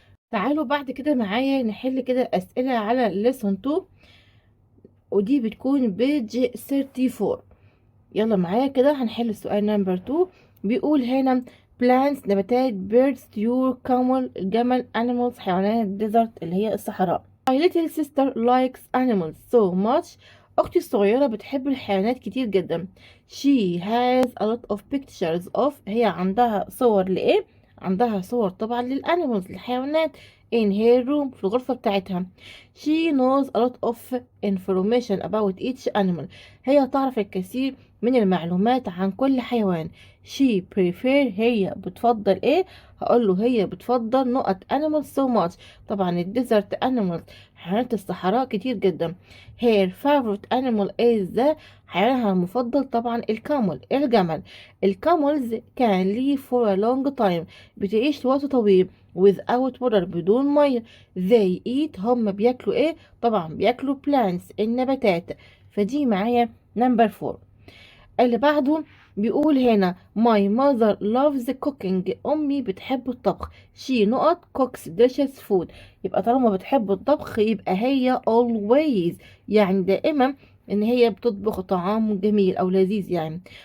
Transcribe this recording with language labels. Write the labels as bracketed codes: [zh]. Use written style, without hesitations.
[ar] تعالوا بعد كده معايا نحل كده اسئلة على lesson 2، ودي بتكون بيج 34. يلا معايا كده هنحل السؤال نمبر 2. بيقول هنا plants نباتات birds طيور camel الجمل animals حيوانات desert اللي هي الصحراء. [en] my little sister likes animals so much، [ar] أختي الصغيرة بتحب الحيوانات كتير جدا. [en] she has a lot of pictures of، [ar] هي عندها صور لإيه؟ عندها صور طبعا للانيمالز الحيوانات [en] in her room [ar] في الغرفة بتاعتها. [en] she knows a lot of information about each animal، [ar] هي تعرف الكثير من المعلومات عن كل حيوان. [en] she prefer [ar] هي بتفضل ايه؟ هقول له هي بتفضل نقط [en] animals so much، [ar] طبعا الديزرت animals حيوانات الصحراء كتير جدا. [en] her favorite animal is the، [ar] حيوانها المفضل طبعا الكامل الجمل. [en] الكاملز can live for a long time، [ar] بتعيش لوقت طويل [en] without water [ar] بدون ميه. [en] they eat [ar] هم بياكلوا ايه؟ طبعا بياكلوا plants النباتات، فدي معايا نمبر 4. اللي بعده بيقول هنا [en] my mother loves cooking، [ar] أمي بتحب الطبخ. she نقط cooks delicious food، يبقى طالما بتحب الطبخ يبقى هي always يعني دائما ان هي بتطبخ طعام جميل او لذيذ يعني.